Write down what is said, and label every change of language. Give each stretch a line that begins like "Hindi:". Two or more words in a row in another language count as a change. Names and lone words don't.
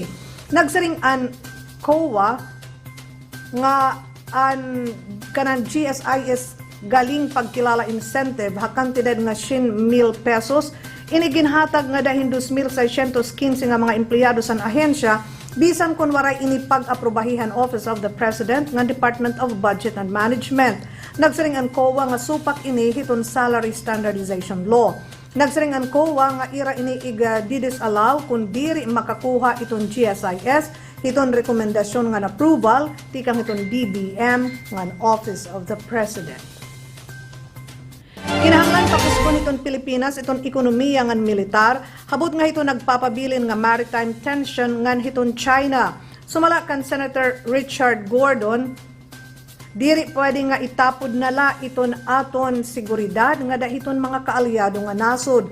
Waray: Nagsaring an COA nga an kanang GSIS galing pagkilala incentive hakantidad nga 100,000 pesos iniginhatag nga dahin 2,615 nga mga empleyado sa ahensya bisan kun waray ini pag-aprobahihan Office of the President nga Department of Budget and Management. Nagsiring ang COA nga supak ini hiton Salary Standardization Law. Nagsiring ang COA nga ira ini didisallow kung diri makakuha iton GSIS hiton rekomendasyon nga approval tikang hiton DBM nga Office of the President. Kinahanglan pakuskon iton Pilipinas iton ekonomiya ngan militar habot nga ito nagpapabilin nga
English: maritime tension
Waray: ngan hiton China. Sumala kan Senator Richard Gordon diri pwede nga itapod nala iton aton seguridad nga dahiton mga kaalyado nga nasod.